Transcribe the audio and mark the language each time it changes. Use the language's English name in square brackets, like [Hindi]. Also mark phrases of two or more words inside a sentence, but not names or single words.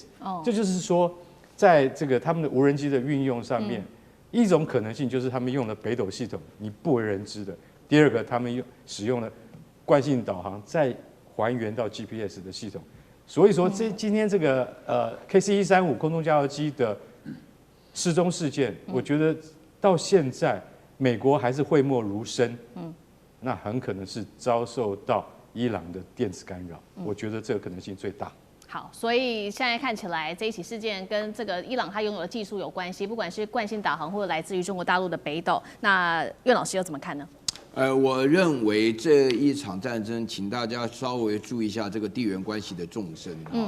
[Chinese] 這就是說，在這個他們的無人機的運用上面，一種可能性就是他們用了北斗系統，你不為人知的；第二個，他們使用了慣性導航，再還原到 GPS 的系統。所以說，今天這個KC-135空中加油機的失蹤事件，我覺得到現在，美國還是諱莫如深，那很可能是遭受到伊朗的電子干擾，我覺得這個可能性最大。好，所以現在看起來這一起事件跟這個伊朗它擁有的技術有關係，不管是慣性導航或者來自於中國大陸的北斗，那苑老師又怎麼看呢？我認為這一場戰爭，請大家稍微注意一下這個地緣關係的縱深啊。